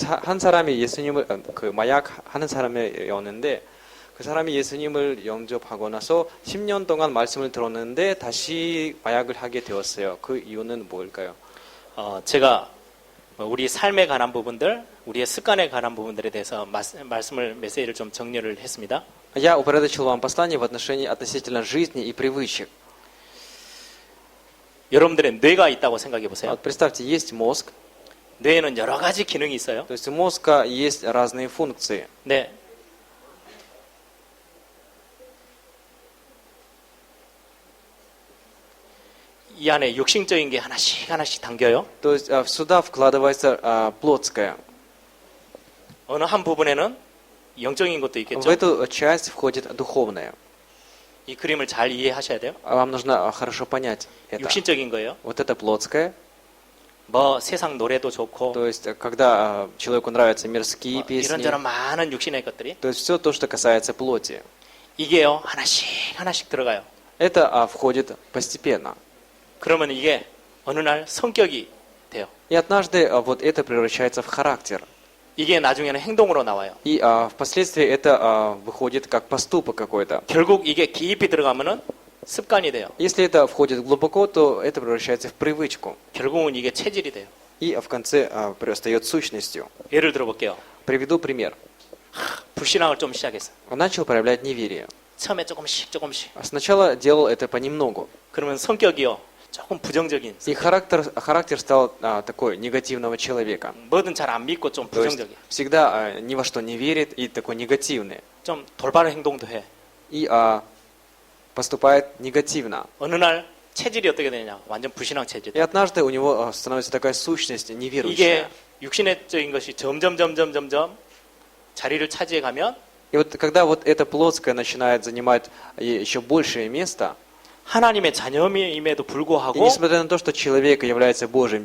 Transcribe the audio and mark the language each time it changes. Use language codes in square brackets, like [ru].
[ko] 한 사람이 예수님을 그 마약 하는 사람이었는데 그 사람이 예수님을 영접하고 나서 10년 동안 말씀을 들었는데 다시 마약을 하게 되었어요. 그 이유는 뭘까요? 제가 우리 삶에 관한 부분들, 우리의 습관에 관한 부분들에 대해서 메시지를 좀 정리를 했습니다. [ru] Я упорядочил вам послание в отношении относительно жизни и привычек. [ko] 여러분들의 뇌가 있다고 생각해 보세요. [ru] Вот представьте, есть мозг, [ko] 뇌에는 여러 가지 기능이 있어요. [ru] то есть у мозга есть разные функции. [ko] 네. 이 안에 육신적인 게 하나씩 담겨요. [ru] То есть сюда вкладывается плотское. [ko] 어느 한 부분에는 영적인 것도 [ru] В [ko] 있겠죠. [ru] эту часть входит духовное. [ko] 이 그림을 잘 이해하셔야 돼요. [ru] Вам нужно хорошо понять это. [ko] 육신적인 거예요. [ru] Вот это плотское. [ko] 뭐 세상 노래도 좋고 [ru] То есть когда человеку нравятся мирские песни, [ko] 이런저런 많은 육신의 것들이 [ru] то есть все то, что касается плоти. [ko] 이게요 하나씩 들어가요. [ru] Это входит постепенно. [ko] 그러면 이게 어느 날 성격이 돼요. [ru] И однажды вот это превращается в характер. [ko] 이게 나중에는 행동으로 나와요. [ru] И впоследствии это выходит как поступок какой-то. [ko] 결국 이게 깊이 들어가면은 습관이 돼요. [ru] Если это входит глубоко, то это превращается в привычку. [ko] 결국은 이게 체질이 돼요. [ru] И в конце стает сущностью. [ko] 예를 들어볼게요. [ru] Приведу пример. [ko] 불신앙을 좀 시작했어요. [ru] Он начал проявлять неверие. [ko] 처음에 조금씩. [ru] Сначала делал это понемногу. [ko] 그러면 성격이요 조금 부정적인. [ru] И характер стал такой негативного человека. [ko] 뭐든 잘 안 믿고 좀 [ru] То есть [ko] 부정적이에요. [ru] всегда ни во что не верит и такой негативный. [ko] 좀 돌발 행동도 해. [ru] И поступает негативно. [ko] 어느 날 체질이 어떻게 되느냐? 완전 불신앙 체질. [ru] И однажды у него становится такая сущность неверующая. [ko] 이게 육신적인 것이 점점 자리를 차지해 가면 [ru] И вот когда вот это плотское начинает занимать еще большее место, [ko] 하나님의 자녀임에도 [ru] и [ko] 불구하고 [ru] несмотря на то, что человек является Божьим